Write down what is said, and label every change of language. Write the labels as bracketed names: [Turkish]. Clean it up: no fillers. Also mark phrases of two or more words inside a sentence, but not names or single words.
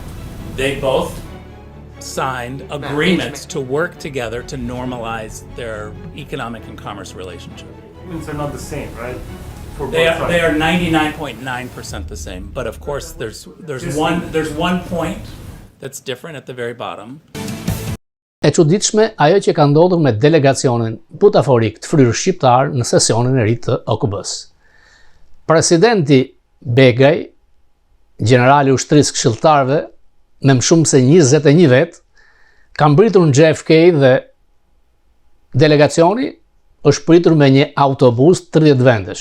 [English] They both signed agreements to work together to normalize their economic and commerce relationship. Agreements are not the same, right? For both They sides. are 99.9% the same, but of course there's one point that's different at the very bottom. [Albanian] E çuditshme ajo që ka ndodhur me delegacionin butaforik të fryrë shqiptar në sesionin e ri të OKB-s. Presidenti Begaj, generali i ushtrisë këshilltarëve me më shumë se 21 vjet, ka mbritur në JFK dhe delegacioni është pritur me një autobus 30 vendesh.